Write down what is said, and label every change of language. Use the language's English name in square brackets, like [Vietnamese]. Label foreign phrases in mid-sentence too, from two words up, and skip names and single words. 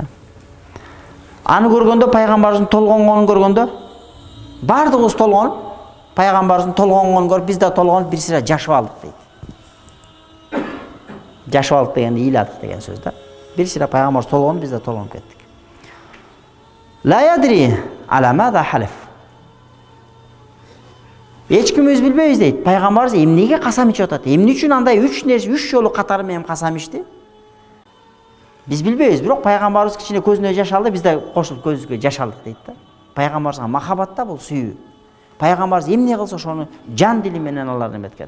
[Kyrgyz] Аны көргөндө, пайгамбарыбыздын толгонгонун көргөндө, бардыгыбыз толгонуп, пайгамбарыбыздын толгонгонун көрүп, биз да толгонуп бир сыйра жашып алдык дейт. Жашып алдык дегенде ыйладык деген сөз да. Бир сыйра пайгамбарыбыз толгонуп, биз да толгонуп кеттик. [Arabic] لا أدري على ماذا حلف. [Kyrgyz] Эч ким өз билбейбиз дейт. Пайгамбарыбыз эмнеге касам ичип атат? Эмне үчүн андай 3 жолу катары менен касам ичти? Биз билбейбиз, бирок пайгамбарыбыз кичине көзүнө жаш алды, биз да кошулуп көзүбүзгө жаш алдык дейт да. Пайгамбарыбызга махаббат да бул, сүйүү. Пайгамбарыбыз эмне кылса ошону жан дили менен алар эметкен.